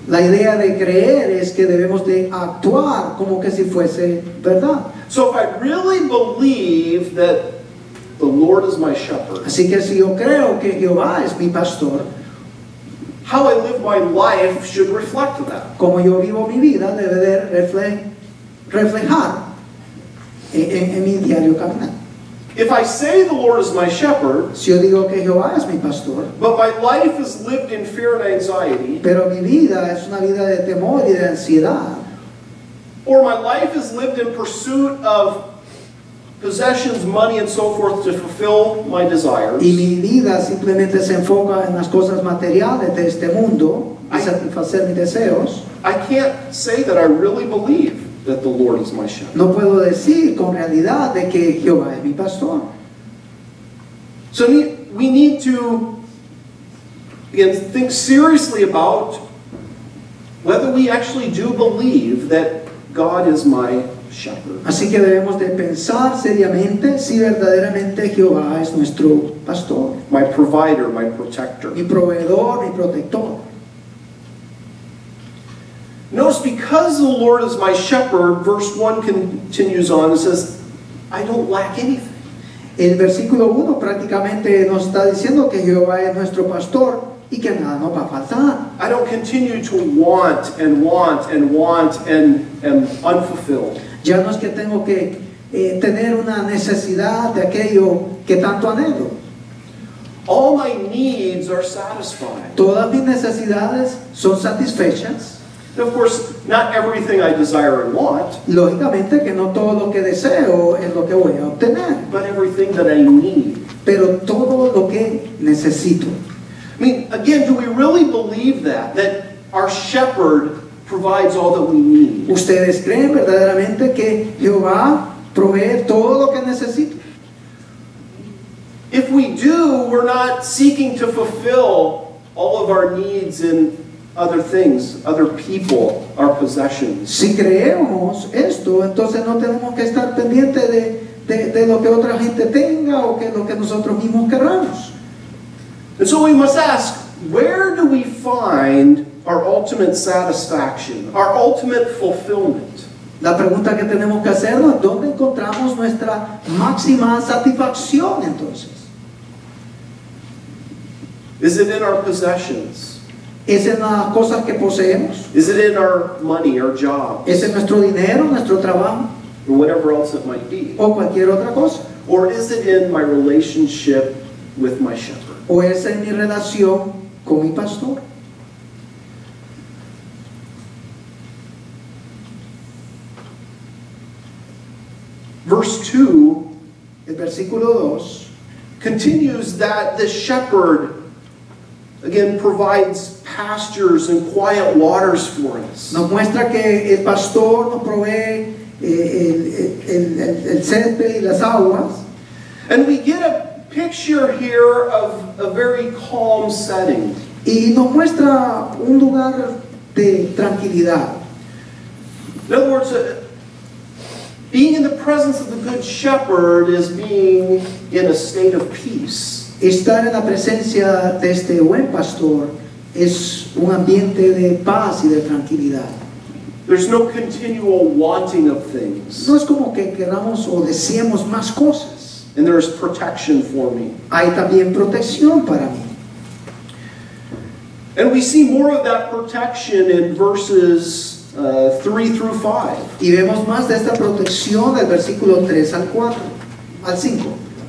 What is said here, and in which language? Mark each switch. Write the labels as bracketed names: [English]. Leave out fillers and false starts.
[Spanish] La idea de creer es que debemos de actuar como que si fuese verdad. [English] So if I really believe that the Lord is my shepherd, [Spanish] Así que si yo creo que Jehová es mi pastor, [English] how I live my life should reflect that. [Spanish] como yo vivo mi vida debe de reflejar en mi diario caminar. [English] If I say the Lord is my shepherd, [Spanish] Si yo digo que Jehová es mi pastor, [English] but my life is lived in fear and anxiety, [Spanish] pero mi vida es una vida de temor y de ansiedad, [English] or my life is lived in pursuit of possessions, money, and so forth to fulfill my desires, [Spanish] y mi vida simplemente se enfoca en las cosas materiales de este mundo y satisfacer mis deseos, [English] I can't say that I really believe that the Lord is my shepherd. [Spanish] no puedo decir con realidad de que Jehová es mi pastor. [English] So we need to, again, think seriously about whether we actually do believe that God is my shepherd. [Spanish] Así que debemos de pensar seriamente si verdaderamente Jehová es nuestro pastor, [English] My provider, my protector. [Spanish] mi proveedor, mi protector. [English] Notice, because the Lord is my shepherd, verse 1 continues on and says, I don't lack anything. [Spanish] El versículo 1 prácticamente nos está diciendo que Jehová es nuestro pastor y que nada nos va a faltar. [English] I don't continue to want and want and want and am unfulfilled. [Spanish] Ya no es que tengo que tener una necesidad de aquello que tanto anhelo. [English] All my needs are satisfied. [Spanish] Todas mis necesidades son satisfechas. [English] And of course, not everything I desire and want, [Spanish] Lógicamente que no todo lo que deseo es lo que voy a obtener, [English] but everything that I need. [Spanish] pero todo lo que necesito. [English] I mean, again, do we really believe that our shepherd provides all that we need? [Spanish] ¿Ustedes creen verdaderamente que Jehová provee todo lo que necesito? [English] If we do, we're not seeking to fulfill all of our needs in other things, other people, our possessions. [Spanish] Si creemos esto, entonces no tenemos que estar pendientes de lo que otra gente tenga o que lo que nosotros mismos queramos. [English] And so we must ask, where do we find our ultimate satisfaction, our ultimate fulfillment? [Spanish] La pregunta que tenemos que hacernos, ¿dónde encontramos nuestra máxima satisfacción entonces? [English] Is it in our possessions? [Spanish] ¿Es en las cosas que poseemos? [English] Is it in our money, our job, [Spanish] ¿Es en nuestro dinero, nuestro trabajo [English] or whatever else it might be? [Spanish] o cualquier otra cosa? [English] Or is it in my relationship with my shepherd? [Spanish] ¿O es en mi relación con mi pastor? [English] Verse 2 [Spanish] El versículo 2 [English] continues that the shepherd, again, provides pastures and quiet waters for us. [Spanish] nos muestra que el pastor nos provee el césped y las aguas. [English] And we get a picture here of a very calm setting. [Spanish] Y nos muestra un lugar de tranquilidad. [English] In other words, being in the presence of the good shepherd is being in a state of peace. [Spanish] Estar en la presencia de este buen pastor es un ambiente de paz y de tranquilidad. [English] There's no continual wanting of things. [Spanish] No es como que queramos o deseemos más cosas. [English] And there is protection for me. [Spanish] Hay también protección para mí. [English] And we see more of that protection in verses 3 through 5. [Spanish] Y vemos más de esta protección del versículo 3 al 4, al 5.